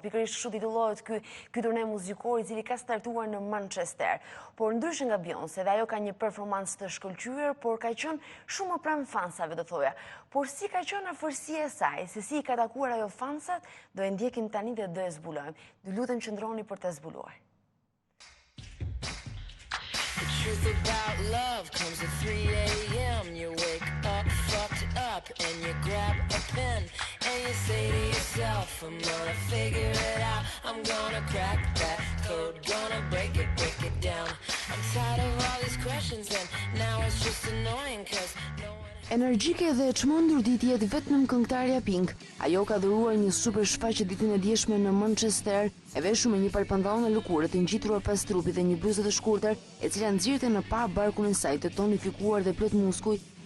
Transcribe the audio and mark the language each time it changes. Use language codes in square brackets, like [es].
[sq] Pikërisht kështu titullohet ky turne muzikor i cili ka startuar në Manchester. Por ndryshe nga Beyoncé, dhe ajo ka një performancë të shkëlqyer, por ka qenë shumë më pranë fansave, do thoja. Por si ka qenë afërsia e saj, se si i ka takuar ajo fansat, do e ndjekim tani dhe do e zbulojmë. Ju lutem qëndroni për të zbuluar. [en] The truth about love comes at 3 a.m. You wake up fucked up and you grab a pen and you say to yourself, I'm gonna figure it out, I'm gonna crack that code, gonna break it down. I'm tired of all these questions and now it's just annoying cause no one... [sq] Energjike dhe e çmendur ditë jetë vetëm këngëtarja Pink. Ajo ka dhuruar një super shfaqje ditën e dieshme në Manchester, e veshur me një palpantallon lëkurë të ngjitur pas trupit dhe një bluzë të shkurtër, e cila nxirrte në pa barkun e saj të tonifikuar dhe plot muskuj.